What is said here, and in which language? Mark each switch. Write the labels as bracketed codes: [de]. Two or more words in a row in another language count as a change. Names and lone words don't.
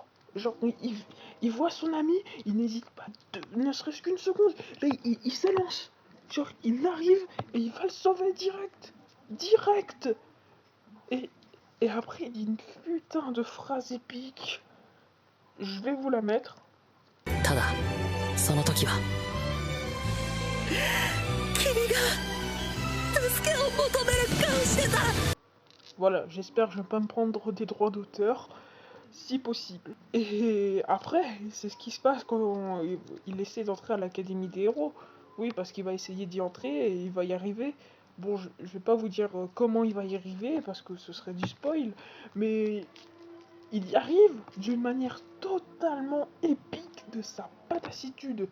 [fr] Genre, il voit son ami, il n'hésite pas, ne serait-ce qu'une seconde. Là, il s'élance. Genre, il arrive et il va le sauver direct. Direct. Et, et après, il dit une putain de phrase épique. Je vais vous la mettre. [ja] Tada, その時は君が助けを求める顔してた。 [fr] Voilà, j'espère que je vais pas me prendre des droits d'auteur, si possible. Et après, c'est ce qui se passe quand il essaie d'entrer à l'Académie des héros. Oui, parce qu'il va essayer d'y entrer et il va y arriver. Bon, je vais pas vous dire comment il va y arriver, parce que ce serait du spoil, mais il y arrive d'une manière totalement épique de sa patacitude.